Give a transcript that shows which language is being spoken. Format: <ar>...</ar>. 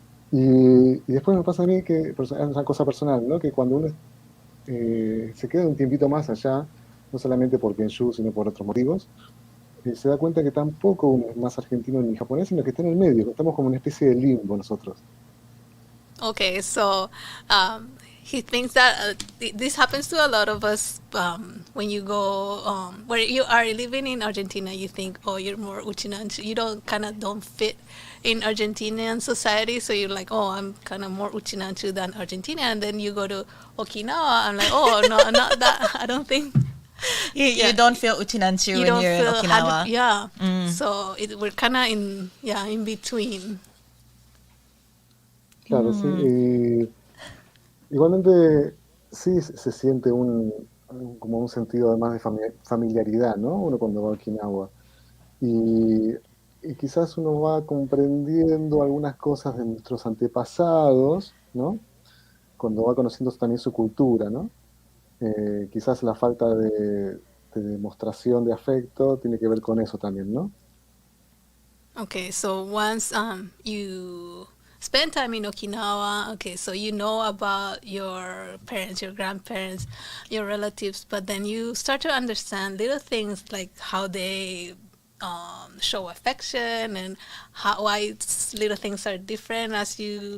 <es>Y después me pasa a mí que es una cosa personal, ¿no? Que cuando uno se queda un tiempito más allá, no solamente por Kenshu, sino por otros motivos, se da cuenta que tampoco uno es más argentino ni japonés, sino que está en el medio, que estamos como una especie de limbo nosotros.</es> <en>Okay, so he thinks that this happens to a lot of us when you go where you are living in Argentina. You think, oh, you're more Uchinanchu. You don't fit in Argentinian society, so you're like, oh, I'm kind of more Uchinanchu than Argentina. And then you go to Okinawa, I'm like, oh, no, not that. I don't think. You don't feel Uchinanchu when you're in Okinawa. So we're kind of in between.</en> <es>Claro, sí. Igualmente sí se siente como un sentido además de familiaridad, ¿no? Uno cuando va a Okinawa. Y quizás uno va comprendiendo algunas cosas de nuestros antepasados, ¿no? Cuando va conociendo también su cultura, ¿no? Quizás la falta de demostración de afecto tiene que ver con eso también, ¿no?</es> <en>Okay, so once you spend time in Okinawa, okay, so you know about your parents, your grandparents, your relatives, but then you start to understand little things like how they show affection and why little things are different as you...</en>